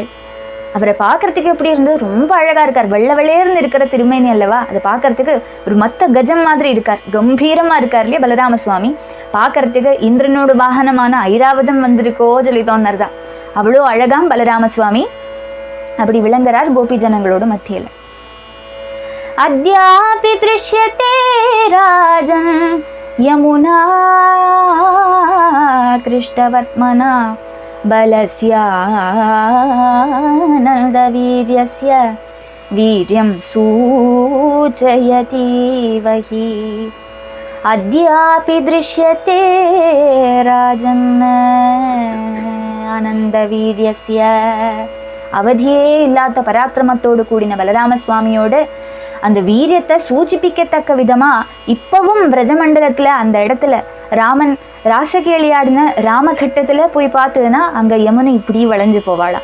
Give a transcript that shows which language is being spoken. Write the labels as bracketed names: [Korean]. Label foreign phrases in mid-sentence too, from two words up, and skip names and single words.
[Tamil] அவரை பார்க்கறதுக்கு எப்படி இருந்து ரொம்ப அழகாக இருக்கார். வெள்ளை வெள்ளையர்னு இருக்கிற திருமேனி அல்லவா, அதை பார்க்கறதுக்கு ஒரு மத்த கஜம் மாதிரி இருக்கார். கம்பீரமாக இருக்கார் இல்லையா பலராம சுவாமி. பார்க்கறதுக்கு இந்திரனோட வாகனமான ஐராவதம் வந்திருக்கோ சொல்லி தோணுறதா. அவ்வளோ அழகாம் பலராம சுவாமி அப்படி விளங்குறார் கோபி ஜனங்களோட மத்தியில். [Sanskrit] अद्यापि दृश्यते राजन् यमुना कृष्टवर्त्मना बलस्यानन्दवीर्यस्य वीर्यं सूचयति वहि. अद्यापि दृश्यते राजन् आनन्दवीर्यस्य. [Tamil] அவதியே இல்லாத பராக்கிரமத்தோடு கூடின பலராம சுவாமியோடு அந்த வீரியத்தை சூச்சிப்பிக்கத்தக்க விதமாக இப்பவும் பிரஜமண்டலத்தில் அந்த இடத்துல ராமன் ராசகேளியாடின ராமகட்டத்தில் போய் பார்த்ததுன்னா அங்கே யமுனை இப்படி வளைஞ்சு போவாளாம்.